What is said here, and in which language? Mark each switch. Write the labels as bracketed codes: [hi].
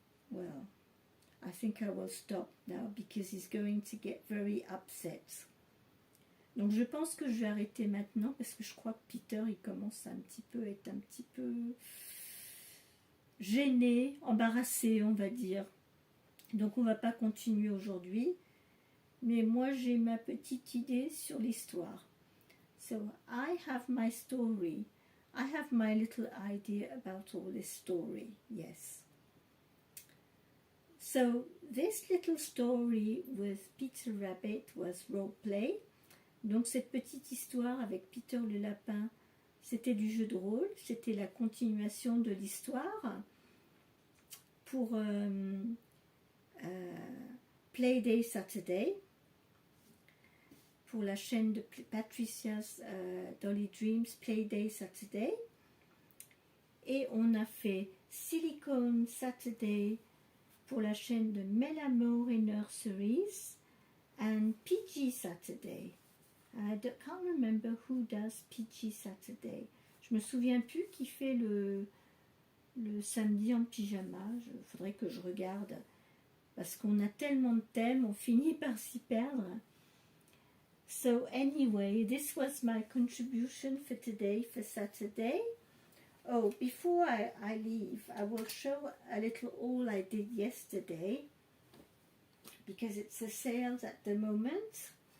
[en] Well, I think I will stop now because he's going to get very upset. [fr] Donc je pense que je vais arrêter maintenant parce que je crois que Peter il commence à être un petit peu gêné, embarrassé on va dire. Donc on va pas continuer aujourd'hui. Mais moi j'ai ma petite idée sur l'histoire. [en] So I have my story. I have my little idea about all this story, yes. So this little story with Peter Rabbit was role play. [fr] Donc cette petite histoire avec Peter le lapin, c'était du jeu de rôle, c'était la continuation de l'histoire pour Playday Saturday, pour la chaîne de Patricia's Dolly Dreams Playday Saturday. Et on a fait Silicone Saturday pour la chaîne de Melamore et Nurseries and PG Saturday. [en] I can't remember who does PG Saturday. [fr] Je me souviens plus qui fait le samedi en pyjama. Il faudrait que je regarde parce qu'on a tellement de thèmes, on finit par s'y perdre. [en] So anyway, this was my contribution for today, for Saturday. Oh, before I leave, I will show a little haul I did yesterday because it's a sale at the moment.